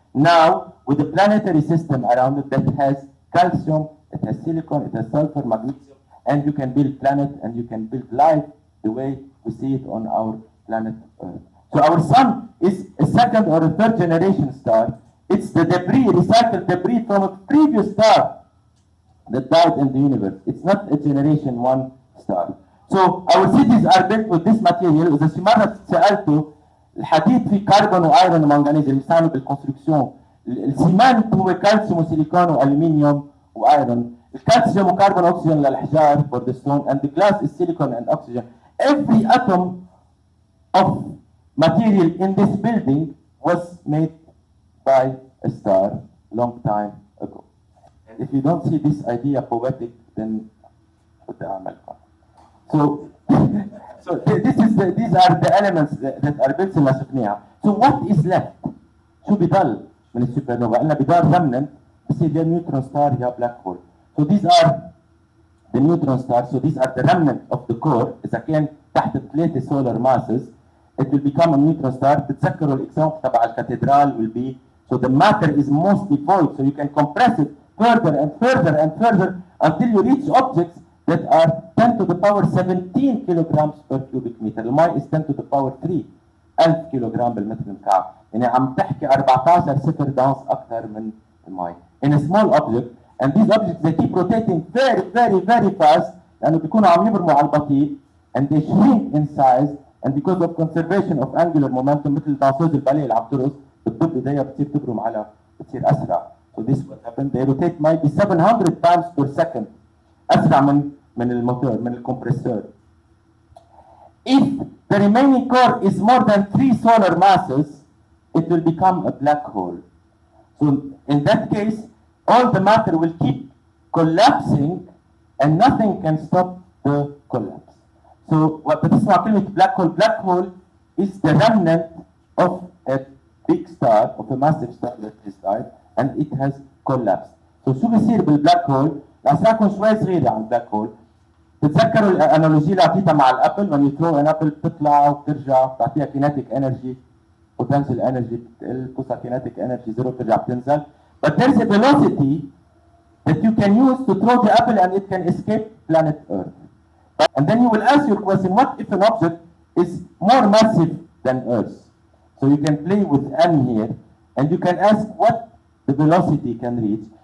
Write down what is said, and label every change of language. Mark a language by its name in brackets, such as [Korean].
[English] Now, with a planetary system around it that has calcium, it has silicon, it has sulfur, magnesium, and you can build planet and you can build life the way we see it on our planet Earth. So our sun is a second or a third generation star. It's the debris, recycled debris from a previous star that died in the universe. It's not a generation one star. So our cities are built with this material. [Arabic] إذا شي مرة سألته الحديد فيه كربون وايرون ومنغنيز اللي بيستعملوا بالكونستركسيون. السيمنت هو كالسيوم وسيليكون والومنيوم وايرون. الكالسيوم وكربون اوكسجين للحجار [English] for the stone, and the glass is silicon and oxygen. Every atom of material in this building was made by a star long time ago. And if you don't see this idea poetic, then what [Arabic] أعمل? [English] So these are the elements that are built in [Arabic] شفناها. [English] So what is left? [Arabic] شو بضل من السوبرنوفا؟ قلنا بضل remnant بصير يا neutron star يا black hole. [English] So these are the neutron stars. So these are the remnant of the core. [Arabic] إذا كان تحت [English] 3 solar masses. it will become a neutron star. [Arabic] تتذكروا الاكزامبل تبع الكاتدرال [English] will be, so the matter is mostly void, so you can compress it further and further and further until you reach objects that are 10 to the power 17 kilograms per cubic meter. [Arabic] الماء [English] is 10 to the power 3 [Arabic] 1000 كيلوغرام بالمتر المكعب، يعني عم تحكي 14 صفر دانس اكثر من الماء. [English] In a small object, and these objects they keep rotating very very very fast [Arabic] لانه بيكونوا عم يبرموا على البطيء [English] and they shrink in size, and because of conservation of angular momentum [Arabic] مثل دانسوز الباليه اللي عم ترقص بتضب ايديها بتصير تبرم على بتصير اسرع. [English] So this what happened, they rotate maybe 700 times per second [Arabic] اسرع من الموتور من الكمبرسور. [English] If the remaining core is more than 3 solar masses, it will become a black hole. So in that case, all the matter will keep collapsing and nothing can stop the collapse. So what [Arabic] بتسمع كلمة [English] black hole, black hole is the remnant of a big star, of a massive star that has died and it has collapsed. [Arabic] So شو بيصير بالبلاك هول؟ لأسرعكم شوي صغيرة عن البلاك هول. تتذكروا الانالوجي اللي اعطيتها مع الابل، [English] when you throw an apple [Arabic] بتطلع وبترجع بتعطيها kinetic energy potential energy بتقل بتوصل kinetic energy zero بترجع بتنزل. [English] But there is a velocity that you can use to throw the apple and it can escape planet Earth. And then you will ask your question, what if an object is more massive than Earth? So you can play with m here and you can ask what the velocity can reach.